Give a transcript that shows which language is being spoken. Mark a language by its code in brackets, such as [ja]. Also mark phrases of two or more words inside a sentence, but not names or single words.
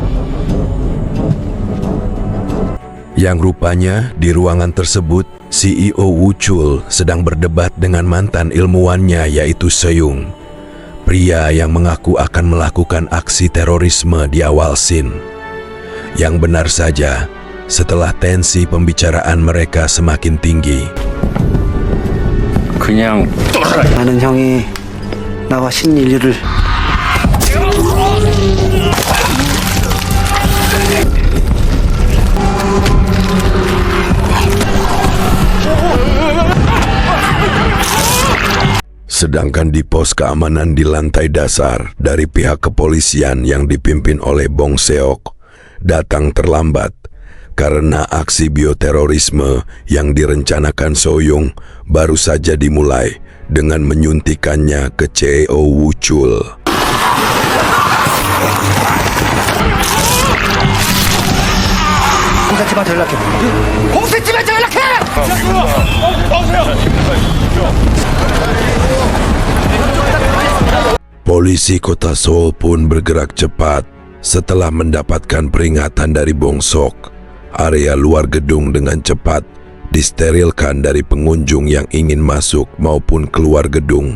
[id] Yang rupanya di ruangan tersebut, CEO Woo Chul sedang berdebat dengan mantan ilmuwannya yaitu Soyoung, pria yang mengaku akan melakukan aksi terorisme di awal scene. Yang benar saja, setelah tensi pembicaraan mereka semakin tinggi, [ko] 그냥 나는 형이 나와 신인류를 [id] sedangkan di pos keamanan di lantai dasar dari pihak kepolisian yang dipimpin oleh Bong Seok datang terlambat karena aksi bioterorisme yang direncanakan Soyoung baru saja dimulai dengan menyuntikannya ke CEO Woo Chul. [ko] 공사팀한테 연락해. 공사팀한테 연락해! [id] Polisi kota Seoul pun bergerak cepat setelah mendapatkan peringatan dari Bong Sok. Area luar gedung dengan cepat disterilkan dari pengunjung yang ingin masuk maupun keluar gedung.